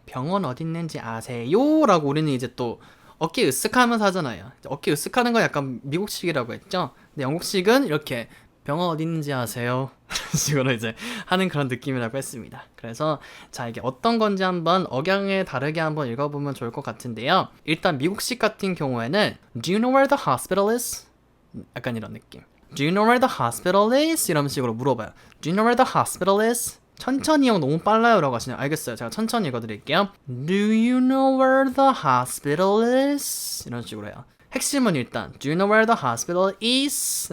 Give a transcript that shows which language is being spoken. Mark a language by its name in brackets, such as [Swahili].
[Korean] 병원 어디 있는지 아세요? 라고 우리는 이제 또 어깨 으쓱하면서 하잖아요. 어깨 으쓱하는 건 약간 미국식이라고 했죠. 근데 영국식은 이렇게 병원 어디 있는지 아세요? 이런 식으로 이제 하는 그런 느낌이라고 했습니다. 그래서 자, 이게 어떤 건지 한번 억양을 다르게 한번 읽어보면 좋을 것 같은데요. 일단 미국식 같은 경우에는 [English] Do you know where the hospital is? [Korean] 약간 이런 느낌. [English] Do you know where the hospital is? [Korean] 이런 식으로 물어봐요. [English] Do you know where the hospital is? [Korean] 천천히 형 너무 빨라요 라고 하시네요. 알겠어요. 제가 천천히 읽어드릴게요. [English] Do you know where the hospital is? [Korean] 이런 식으로 해요. 핵심은 일단 [English] Do you know where the hospital is?